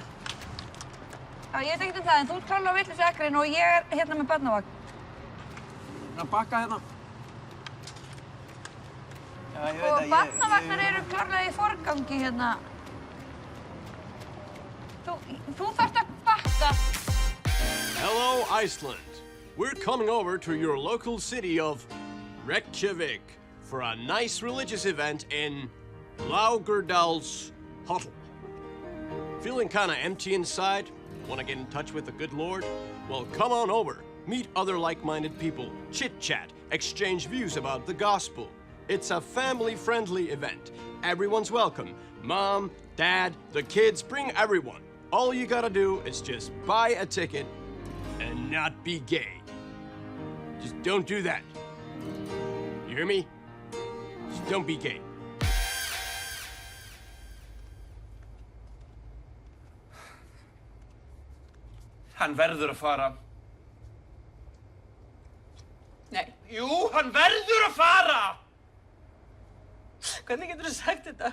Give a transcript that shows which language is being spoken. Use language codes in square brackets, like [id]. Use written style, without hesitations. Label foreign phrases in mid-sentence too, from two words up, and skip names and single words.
[is] Já, ég veit ekkert það, en þú ert klálega á vitlausu akrein og ég er hérna með barnavagn. Að bakka hérna. Já, ég veit að Og barnavagnar eru klárlega í forgangi hérna. Þú þarft að bakka. [en] Hello, Iceland. We're coming over to your local city of Reykjavik for a nice religious event in Laugardal's Hotel. Feeling kinda empty inside? Want to get in touch with the good Lord? Well, come on over. Meet other like-minded people, chit-chat, exchange views about the gospel. It's a family-friendly event. Everyone's welcome. Mom, Dad, the kids, bring everyone. All you gotta do is just buy a ticket and not be gay. Just don't do that. You hear me? Just don't be gay. [is] Hann verður að fara. Nei. Jú, hann verður að fara! Hvernig getur þú sagt þetta?